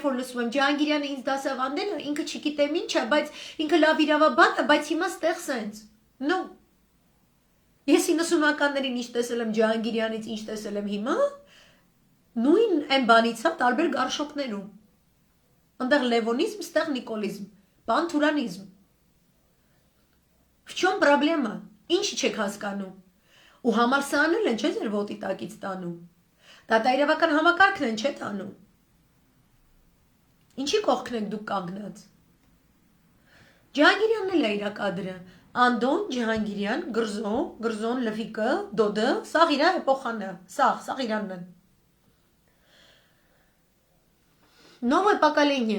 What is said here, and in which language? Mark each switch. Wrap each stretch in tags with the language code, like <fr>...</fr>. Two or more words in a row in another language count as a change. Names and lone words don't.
<hy>որ լսում եմ Ջահանգիրյանը ինձ դասավանդել է, ինքը չգիտեմ ինչ է, բայց ինքը լավ իրավաբան է, բայց հիմա ստեղ սենց։ No։ Ես 90-ականներին ինչ տեսել եմ Ջահանգիրյանից, ինչ տեսել եմ հիմա, նույն այն բանից է տարբեր գարշոկներում։ Այնտեղ լևոնիզմ, ստեղ նիկոլիզմ, բանթուրանիզմ։</hy> <ru>В чем проблема?</ru> <hy>Ինչ չեք հասկանում։ Ու համալսարանել են չէ ձեր ոտի տակից տանում։ Դատաիրավական համակարգն են չէ տանում։ Ինչի կողքն եք դուք կանգնած։ Ջահանգիրյանն էլ է իր կադրը։ Անդոն, Ջահանգիրյան, Գրզոն, Լվիկը, Դոդը, սաղ իրա էպոխան է, սաղ իրանն են։</hy> <ru>Новое поколение.</ru>